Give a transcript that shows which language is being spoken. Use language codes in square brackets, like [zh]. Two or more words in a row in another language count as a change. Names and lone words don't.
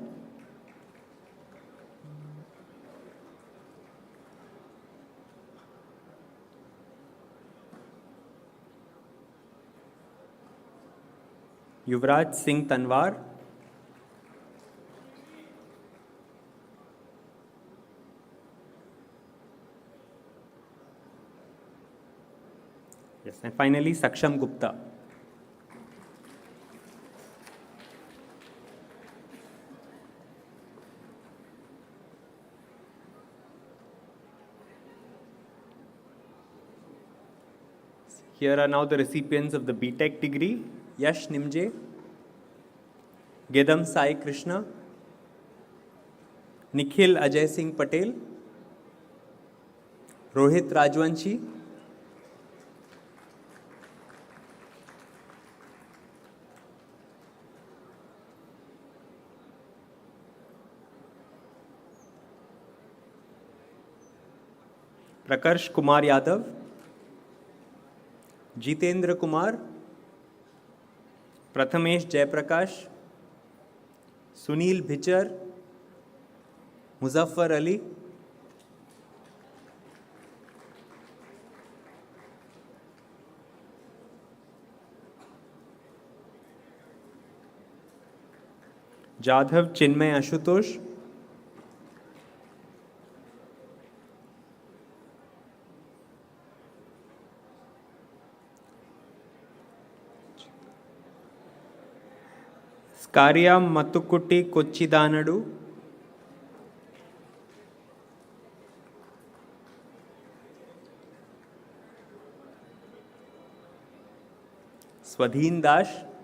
[en] युवराज सिंह तनवार, yes, and finally Saksham Gupta. Here are now the recipients of the BTech degree: Yash Nimje, Gedam Sai Krishna, Nikhil Ajay Singh Patel, Rohit Rajwanshi, Prakarsh Kumar Yadav, जितेंद्र कुमार, प्रथमेश जयप्रकाश, सुनील भिचर, मुजफ्फर अली, जाधव चिन्मय आशुतोष, स्कारिया मत्तुकुट्टी कोच्चिदानडु, स्वधीन दास,